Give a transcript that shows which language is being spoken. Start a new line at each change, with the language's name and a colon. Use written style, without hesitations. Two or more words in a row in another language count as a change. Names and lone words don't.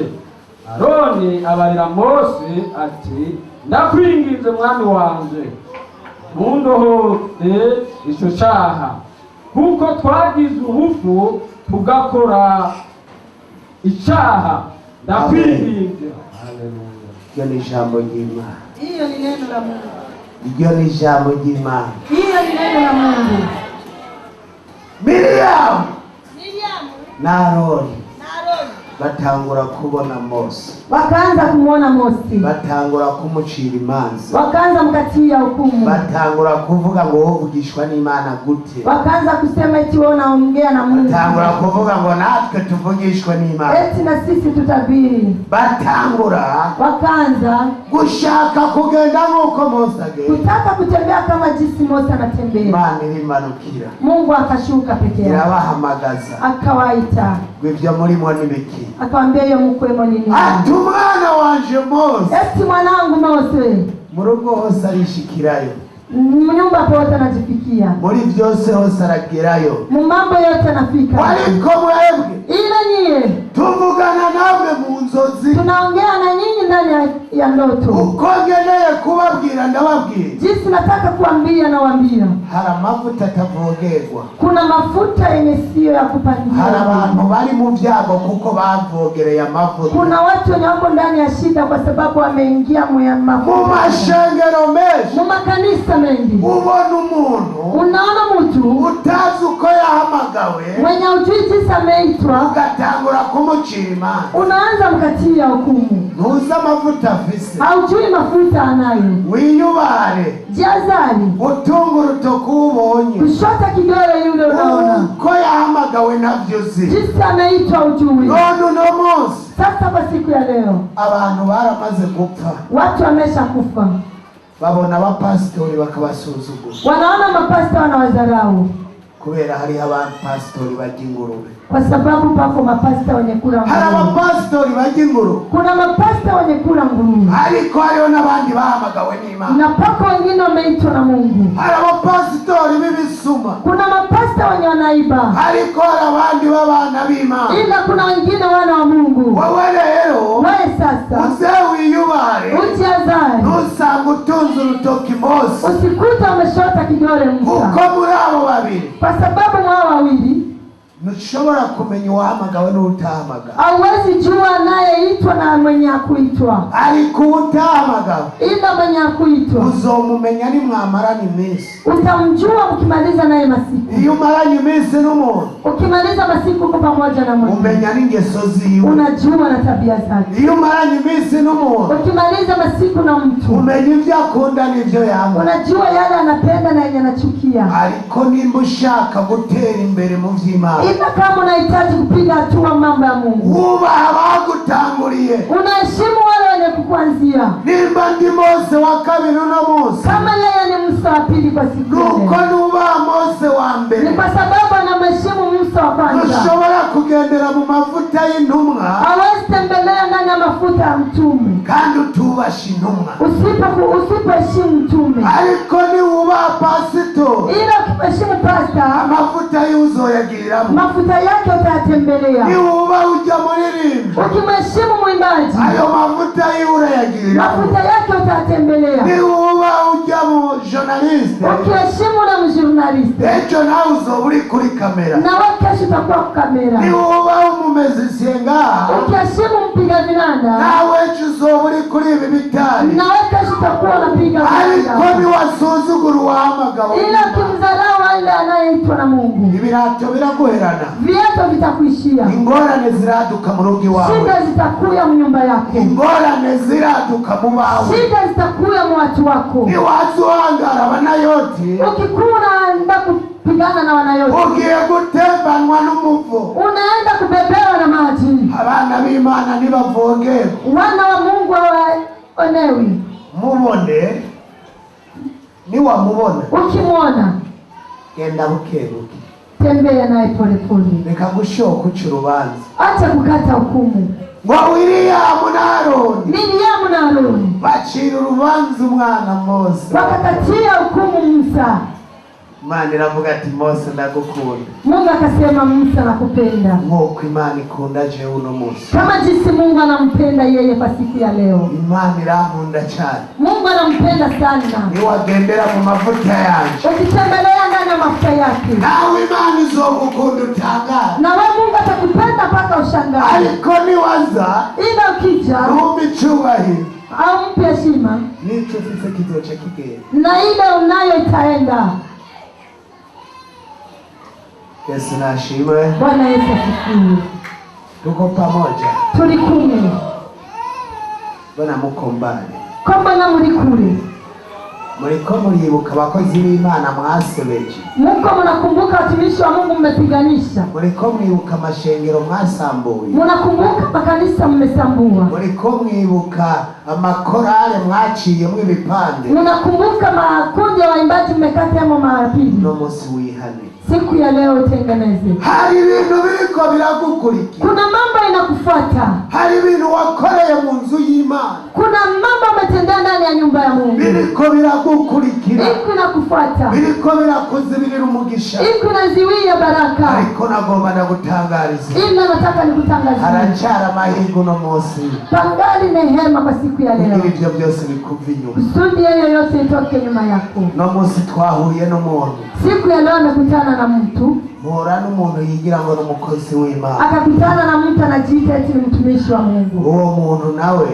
Rundi: Aroni abarira Mose ati, ndakwinginze mwami wanje, ntundohote ico caha, kuko twagize ubufu tugakora icaha. Ndakwinginze. Haleluya. Iryo ni ijambo ry'Imana.
Swahili: Hiyo ni neno la Mungu.
Rundi: Iryo ni ijambo ry'Imana.
Swahili: Hiyo ni neno la Mungu.
Rundi: Miriyamu na Aroni batangura kubona Mose,
Swahili: wakaanza kumwona Mose,
Rundi: batangura kumucira imanza,
Swahili: wakaanza mkatia hukumu,
Rundi: batangura kuvuga ngo wovugishwa n'Imana gute,
Swahili: wakaanza kusema eti wewe unaongea na Mungu,
Rundi: batangura kuvuga ngo natwe tuvugishwa n'Imana,
Swahili: eti na sisi tutabiri,
Rundi: batangura
Swahili: wakaanza
Rundi: gushaka kugenda nk'uko Mose agenda,
Swahili: kutaka kutembea kama jinsi Mose anatembea.
Rundi: Imana irimanukira,
Swahili: Mungu akashuka peke yake,
Rundi: irabahamagaza,
Swahili: akawaita,
Rundi: ibyo murimo n'ibiki,
Swahili: akamwambia hiyo mkwemo nini?
Rundi: ati umwana wanje Mose,
Swahili: eti mwanangu Mose,
Rundi: mu rugo hose arishikirayo,
Swahili: nyumba pote anajifikia,
Rundi: muri byose hose aragerayo,
Swahili: mu mambo yote anafika.
Rundi: ariko mwebwe
Swahili: Ila nyie
Rundi: tuvugana namwe mu nzozi,
Swahili: tunaongea na nyinyi ndani ya ndoto.
Rundi: uko ngeneye kubabwira ndababwira,
Swahili: Jinsi nataka kuambia nawaambia.
Rundi: hari amavuta atavogerwa,
Swahili: Kuna mafuta yenye sio ya
Rundi: hari
Swahili: kupandia.
Rundi: abantu bari mu byago kuko bavogereye amavuta,
Swahili: Kuna watu wenye wako ndani ya shida kwa sababu wameingia mu
Rundi: mu mashengero menshi
Swahili: mu makanisa mengi.
Rundi: ubona umuntu
Swahili: Unaona mtu
Rundi: utazi uko yahamagawe,
Swahili: mwenye hujui jinsi ameitwa,
Rundi: ugatangura kumucira imanza,
Swahili: unaanza mkatia hukumu.
Rundi: ntuzi amavuta afise,
Swahili: Haujui mafuta anayo.
Rundi: wiyubare,
Swahili: Jazari
Rundi: utunga urutoki ubonye,
Swahili: kushota kidole yule unaona
Rundi: uko yahamagawe navyo uzi,
Swahili: jinsi ameitwa ujui.
Rundi: none uno munsi
Swahili: Sasa kwa siku ya leo
Rundi: abantu baramaze gupfa,
Swahili: watu wamesha kufa,
Rundi: babona abapasitori bakabasuzugura,
Swahili: wanaona mapasta wanawadharau
Rundi: kubera hariho abapasitori barya ingurube,
Swahili: kwa sababu pako mapasta wenye kula
Rundi: hari
Swahili: nguruwe.
Rundi: abapasitori barya ingurube,
Swahili: Kuna mapasta wenye kula nguruwe
Rundi: ariko hariho n'abandi bahamagawe n'Imana,
Swahili: na pako wengine wameitwa na Mungu.
Rundi: hari abapasitori b'ibisuma,
Swahili: Kuna mapasta wenye wanaiba,
Rundi: ariko hari abandi b'abana b'Imana.
Swahili: ila kuna wengine wana wa Mungu.
Rundi: Wowe rero
Swahili: Wewe sasa
Rundi: uze wiyubare,
Swahili: ujiazari,
Rundi: ntusanga utunze urutoki Mose,
Swahili: usikuta umeshota kidole Musa,
Rundi: kuko muri abo babiri
Swahili: kwa sababu mwao wawili
Rundi: ntushobora kumenya uwahamagawe n'utahamagawe,
Swahili: hauwezi jua anayeitwa na mwenye hakuitwa,
Rundi: ariko utahamagawe
Swahili: ila mwenye hakuitwa
Rundi: uzomumenya nimwamarana iminsi.
Swahili: utamjua mkimaliza naye masiku.
Rundi: Iyo umaranye iminsi n'umuntu
Swahili: Ukimaliza masiku uko pamoja na Mungu,
Rundi: umenya n'ingeso ziwe,
Swahili: unajua na tabia zake.
Rundi: iyo umaranye iminsi n'umuntu
Swahili: Ukimaliza masiku na mtu,
Rundi: umenya ibyo akunda n'ibyo yanga,
Swahili: unajua yale anapenda na yenye anachukia.
Rundi: ariko nimba ushaka gutera imbere mu vy'Imana,
Swahili: Ila kama unahitaji kupiga hatua mambo ya Mungu,
Rundi: wubaha abagutanguriye,
Swahili: unaheshimu wale wenye kukuanzia.
Rundi: nimba ndi Mose wa kabiri uno munsi,
Swahili: Kama yeye ni Musa wa pili kwa siku
Rundi: nuko
Swahili: ile,
Rundi: nubaha Mose wa ni mbere,
Swahili: kwa sababu anamheshimu Musa wa kwanza.
Rundi: ntushobora kugendera mu mavuta y'intumwa
Swahili: Hawezi tembelea ndani ya mafuta ya mtume
Rundi: kandi utubasha intumwa,
Swahili: usipoheshimu mtume.
Rundi: ariko niwubaha pasitori
Swahili: Ila ukiheshimu pasta,
Rundi: amavuta y'uzoyagiriramo,
Swahili: mafuta yake utayatembelea.
Rundi: niwubaha ujya muririmba
Swahili: Ukimheshimu mwimbaji,
Rundi: ayo mavuta y'urayagiriramo,
Swahili: mafuta yake utayatembelea.
Rundi: niwubaha ujya mu journaliste
Swahili: Ukiheshimu na mjurnalisti,
Rundi: ejo nawe uzoba uri kuri kamera,
Swahili: na wewe kesho utakuwa kwa kamera.
Rundi: niwubaha umumezisiye ngaha
Swahili: Ukiheshimu mpiga vinanda,
Rundi: nawe ejo uzoba uri kuri ibi bitari,
Swahili: na wewe kesho utakuwa unapiga
Rundi: ariko
Swahili: vinanda.
Rundi: niwasuzugura uwahamagawe
Swahili: Ila ukimdharau yule anayeitwa na Mungu,
Rundi: ibirato biraguherana,
Swahili: viatu vitakuishia,
Rundi: ingorane ziraduka mu rugo iwawe,
Swahili: shida zitakuya mu nyumba yako,
Rundi: ingorane ziraduka mu bawe,
Swahili: shida zitakuya mu watu wako.
Rundi: niwazuhangara abanayoti,
Swahili: Ukikuwa unaenda kupigana na wanayoti,
Rundi: ugiye gutembanwa n'umuvo,
Swahili: unaenda kubebewa na maji.
Rundi: abana b'Imana nibavogera,
Swahili: Wana wa Mungu hawaonewi.
Rundi: mubone niwamubona
Swahili: Ukimwona
Rundi: genda bukebuke,
Swahili: tembea naye polepole,
Rundi: reka gushoka uca urubanza
Swahili: acha kukata hukumu.
Rundi: ngo Wiliyamu na Aroni
Swahili: Miriamu na Aroni
Rundi: bacira urubanza umwana Mose,
Swahili: wakakatia hukumu Musa.
Rundi: Imana iravuga ati Mose ndagukunda,
Swahili: Mungu akasema Musa nakupenda,
Rundi: nk'uko Imana ikunda jewe uno munsi.
Swahili: kama jinsi Mungu anampenda yeye kwa siku ya leo.
Rundi: Imana irankunda cyane,
Swahili: Mungu anampenda sana.
Rundi: niwagendera mu mavuta yanje
Swahili: Ukitembelea ndani ya mafuta yake,
Rundi: nawe Imana izogukunda utangara,
Swahili: na wewe Mungu atakupenda mpaka ushangae.
Rundi: ariko niwaza
Swahili: Ila ukija
Rundi: numva icubahiro
Swahili: au mpe heshima,
Rundi: nico ufise kizoca kigenda.
Swahili: na ile unayo itaenda.
Rundi: Yesu nashimwe.
Swahili: Bwana Yesu asifiwe. tuko pamoja.
Rundi: turi kumwe.
Swahili: Bwana muko mbali.
Rundi: Ko mbona muri kure? Muriko muribuka abakozi b'Imana mwasebeje.
Swahili: Muko mnakumbuka watumishi wa Mungu mmepiganisha.
Rundi: Muriko mwibuka amashengero mwasambuye.
Swahili: Mnakumbuka makanisa mmesambua.
Rundi: Muriko mwibuka amakorale mwaciyemwe ibipande.
Swahili: Mnakumbuka makundi ya waimbaji mmekatemo marapili.
Rundi: No musi wihane.
Swahili: Siku ya leo utengeneze.
Rundi: Hari ibintu biriko biragukurikira.
Swahili: Kuna mambo inakufuata.
Rundi: Hari ibintu wakoreye mu nzu y'Imana.
Swahili: Kuna mambo umetendea ndani ya nyumba ya Mungu.
Rundi: Biriko biragukurikira.
Swahili: Iko inakufuata.
Rundi: Biriko birakuzibirira umugisha.
Swahili: Iko inaziwia baraka.
Rundi: Ariko nagomba ndagutangariza.
Swahili: Ila nataka nikutangazie.
Rundi: Haracyara amahirwe no munsi.
Swahili: Pangali nehema kwa siku ya leo.
Rundi: Kugira ibyo byose bikuva inyuma.
Swahili: Kusudi yoyote itoke nyuma yako.
Rundi: No munsi twahuye n'umuntu.
Swahili: Siku ya leo nakutana na mtu.
Rundi: Muhura n'umuntu yigira ngo n'umukozi w'Imana.
Swahili: Akakutana na mtu anajiita eti ni mtumishi wa Mungu.
Rundi: Uwo muntu nawe.